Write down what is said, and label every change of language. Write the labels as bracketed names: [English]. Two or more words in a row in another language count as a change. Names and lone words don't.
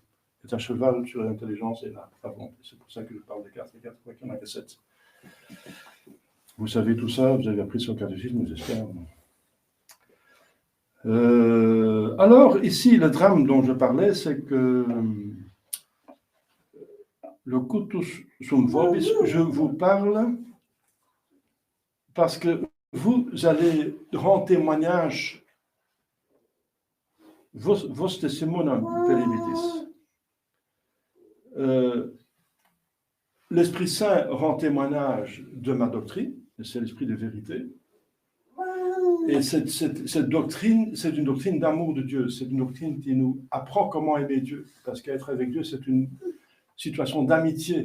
[French] C'est à cheval sur l'intelligence et la volonté. C'est pour ça que je parle des 4 et 4, il n'y en a que 7. Vous savez tout ça, vous avez appris sur le catéchisme, j'espère. Alors, ici, le drame dont je parlais, c'est que le [Latin] cutus sum vobis, [French] je vous parle parce que vous allez rendre témoignage [Latin] vos testimonium peribitis. [French] L'Esprit Saint rend témoignage de ma doctrine, et c'est l'esprit de vérité. Et cette doctrine, c'est une doctrine d'amour de Dieu. C'est une doctrine qui nous apprend comment aimer Dieu. Parce qu'être avec Dieu, c'est une situation d'amitié.